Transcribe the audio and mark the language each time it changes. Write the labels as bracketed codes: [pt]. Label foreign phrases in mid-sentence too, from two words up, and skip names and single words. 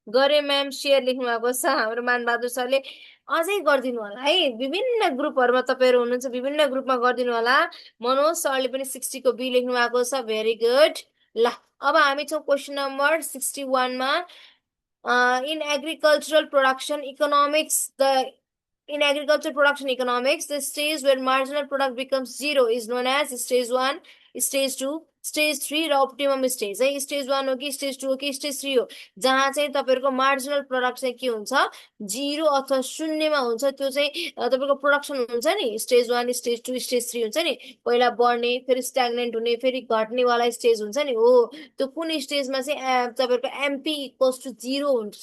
[ne] गरे म्याम सेयर लेख्नु भएको छ हाम्रो मानबहादुर सरले। अझै गरिदिनु होला है, विभिन्न ग्रुपहरूमा तपाईँहरू हुनुहुन्छ, विभिन्न ग्रुपमा गरिदिनु होला। मनोज सरले पनि 60 को बी लेख्नु भएको छ, [en] very good. [ne] ल अब हामी छौँ क्वेसन नम्बर 61 मा। [en] in agricultural production economics the In agriculture production economics, the stage where marginal product becomes zero is known as stage 1, stage 2, stage 3 र optimum stage है। [ne] stage 1 हो कि stage 2 हो कि stage 3 हो, जहाँ चाहिँ तपाईँहरूको marginal product चाहिँ के हुन्छ, जिरो अथवा शून्यमा हुन्छ। त्यो चाहिँ तपाईँको प्रोडक्सन हुन्छ नि, [en] stage 1, stage 2, stage 3 [ne] हुन्छ नि। पहिला बढ्ने, फेरि स्ट्याग्नेन्ट हुने, फेरि घट्नेवाला स्टेज हुन्छ नि, हो त्यो कुन स्टेजमा चाहिँ तपाईँहरूको [en] MP equals to zero [ne] हुन्छ।